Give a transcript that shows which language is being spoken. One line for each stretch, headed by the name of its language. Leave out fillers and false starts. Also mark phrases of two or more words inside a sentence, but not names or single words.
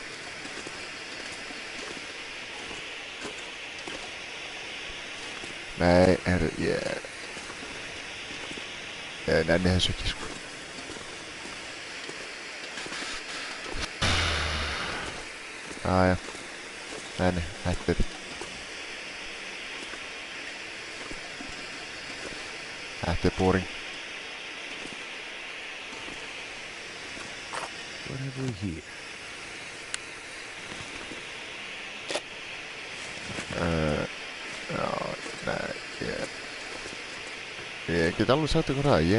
Icelandic: Nei, ég nenni þessu ekki, sko. Jæja. Nei, þetta er boring.
English: What have we here?
Icelandic: Já, nei, ég get alveg sagt ykkur það.